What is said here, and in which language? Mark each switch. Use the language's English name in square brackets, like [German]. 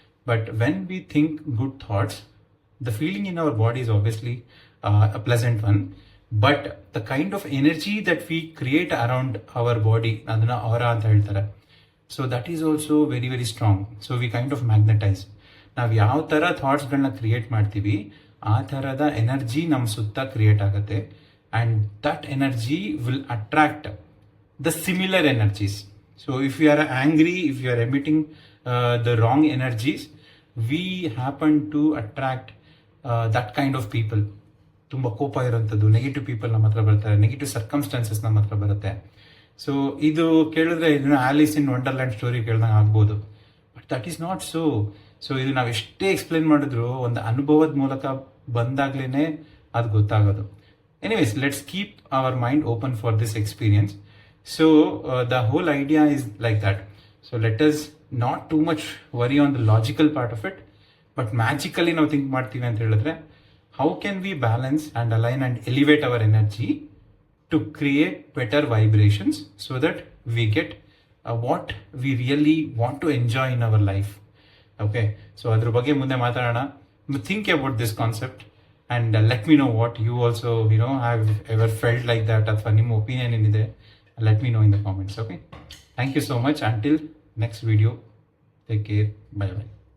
[English] but when we think good thoughts, the feeling in our body is obviously a pleasant one, but the kind of energy that we create around our body, [Kannada] ಅದನ್ನು ಆರಾ ಅಂತ ಹೇಳ್ತಾರೆ. [English] So that is also very very strong. So we kind of magnetise. [Kannada] ನಾವು ಯಾವ ಥರ ಥಾಟ್ಸ್ಗಳನ್ನ create ಮಾಡ್ತೀವಿ ಆ ಥರದ energy ನಮ್ಮ ಸುತ್ತ ಕ್ರಿಯೇಟ್ ಆಗುತ್ತೆ, [English] And that energy will attract the similar energies. So if you are angry, if you are emitting the wrong energies, we happen to attract that kind of people. [Kannada] ತುಂಬ ಕೋಪ ಇರೋಂಥದ್ದು negative people ನಮ್ಮ ಹತ್ರ ಬರ್ತಾರೆ, negative circumstances ನಮ್ಮ ಹತ್ರ ಬರುತ್ತೆ. So ಇದು ಕೇಳಿದ್ರೆ ಇದನ್ನ ಆಲಿಸ್ ಇನ್ ವಂಡರ್ಲ್ಯಾಂಡ್ ಸ್ಟೋರಿ ಕೇಳ್ದಂಗೆ ಆಗ್ಬೋದು, [English] But that is not so. [Kannada] So ಇದು ನಾವು ಎಷ್ಟೇ ಎಕ್ಸ್ಪ್ಲೇನ್ ಮಾಡಿದ್ರು ಒಂದು ಅನುಭವದ ಮೂಲಕ ಬಂದಾಗ್ಲೇ ಅದು ಗೊತ್ತಾಗೋದು. [English] Anyways, let's keep our mind open for this experience. So the whole idea is like that. So let us not too much worry on the logical part of it, but magically [Kannada] ನಾವು think ಮಾಡ್ತೀವಿ ಅಂತ ಹೇಳಿದ್ರೆ, [English] how can we balance and align and elevate our energy to create better vibrations so that we get what we really want to enjoy in our life. [Kannada] Okay, so ಅದ್ರ ಬಗ್ಗೆ ಮುಂದೆ ಮಾತಾಡೋಣ. [English] Think about this concept and let me know what you also have ever felt like that, [Kannada] ಅಥವಾ ನಿಮ್ಮ opinion ಏನಿದೆ. [English] Let me know in the comments. Okay, thank you so much. Until next video, take care. Bye bye.